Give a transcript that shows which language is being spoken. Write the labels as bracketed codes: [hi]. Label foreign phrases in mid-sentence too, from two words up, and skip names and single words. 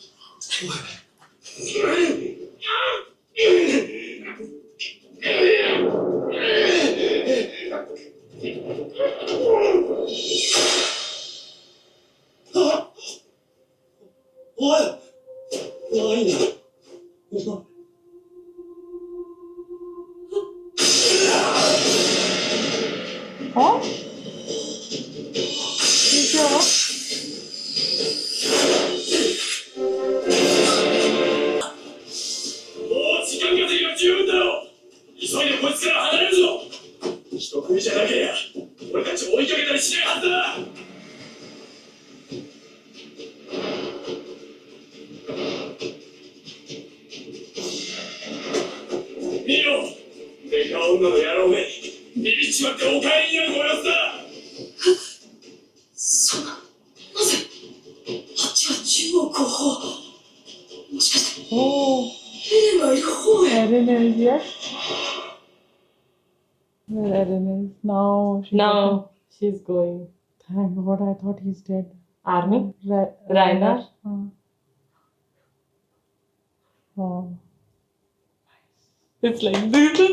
[ja] あおい、怖いな。お前。 [en] Huh? [hi] ठीक है वो? [ja] もう時間稼ぎは十分だろう。急いでこいつから離れるぞ。一組じゃなけりゃ俺たちを追いかけたりしないはずだ。見ろ、デカ女の野郎め、ビビっちまってお帰りになるご様子だ。そんな、なぜあっちが中央後方。もしかして [en] Oh, [ja] エレンがいる方へ。 [en] Erin is yes. Where Erin is now? She's Now she's going. Thank God, I thought he's dead. Army? Reiner. Reiner? Oh. It's like this.